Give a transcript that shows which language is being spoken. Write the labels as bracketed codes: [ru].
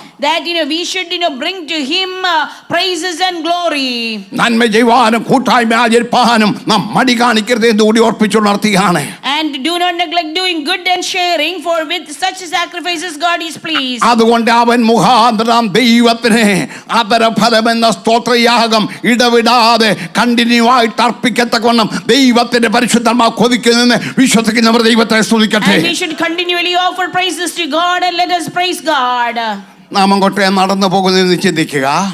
[en] That we should bring to him praises and glory. [ml] നന്മ ചെയ്യുവാനും കൂട്ടായ്മ ആചരിപ്പാനും നാം മടി കാണിക്കരുത് എന്ന് കൂടി ഓർപ്പിച്ചുണർത്തുകയാണ്. [en] And do not neglect doing good and sharing, for with such sacrifices God is pleased. [ml] അതുകൊണ്ട് അവൻ മുഖാന്തരം ദൈവത്തിന് ആദരഫലമെന്ന സ്തോത്രയാഗം ഇടവിടാതെ കണ്ടിന്യൂ ആയിട്ട് അർപ്പിക്കത്തക്കവണ്ണം ദൈവത്തിന്റെ പരിശുദ്ധമാ കൊതിക്കുന്നെന്ന് വിശ്വസിക്കുന്നവർ ദൈവത്തെ സ്തുതിക്കട്ടെ. [en] And we should continually offer praises to God, and let us praise God. [ml] നാം അങ്ങോട്ട് നടന്നു പോകുന്നതെന്ന് ചിന്തിക്കുക.